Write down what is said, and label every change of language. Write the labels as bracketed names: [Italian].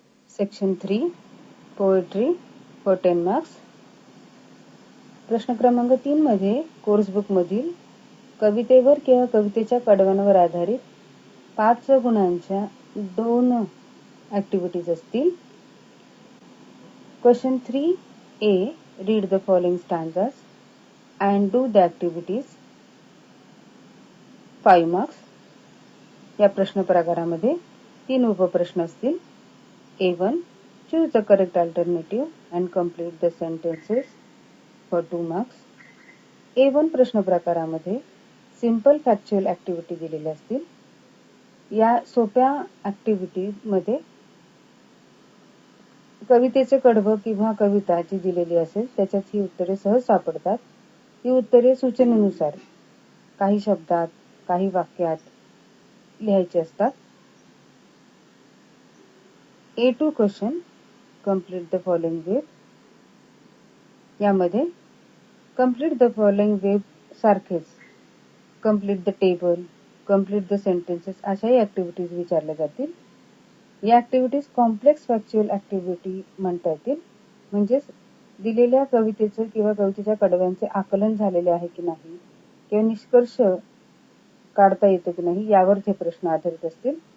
[English] Section 3 poetry for 10 marks. [Marathi] प्रश्न क्रमांक 3 मध्ये कोर्स बुक मधील कवितेवर किंवा कवितेच्या कडवणावर आधारित 5 गुणांच्या 2 ऍक्टिव्हिटीज असतील. [English] Question 3A. Read the following stanzas and do the activities. 5 marks. [Marathi] या प्रश्न प्रकारामध्ये 3 उपप्रश्न असतील. [English] A1. Choose the correct alternative and complete the sentences for 2 marks. [Marathi] A1 प्रश्न प्रकारामध्ये सिंपल फॅक्च्युअल ऍक्टिव्हिटी दिलेल्या असतील. या सोप्या ऍक्टिव्हिटी मध्ये कवितेचे कडवं किंवा कविता जी दिलेली असेल त्याच्यात ही उत्तरे सहज सापडतात. ही उत्तरे सूचनेनुसार काही शब्दात काही वाक्यात लिहायची असतात. [English] A2 question complete the following web. [Marathi] यामध्ये [English] complete the following web [Marathi] सारखेच [English] complete the table, complete the sentences [Marathi] अशाही ऍक्टिव्हिटीज विचारल्या जातील. या ऍक्टिव्हिटीज कॉम्प्लेक्स फॅक्च्युअल ऍक्टिव्हिटी म्हणता येतील. म्हणजेच दिलेल्या कवितेचं किंवा कवितेच्या कडव्यांचे आकलन झालेले आहे की नाही किंवा निष्कर्ष काढता येतो की नाही यावर हे प्रश्न आधारित असतील.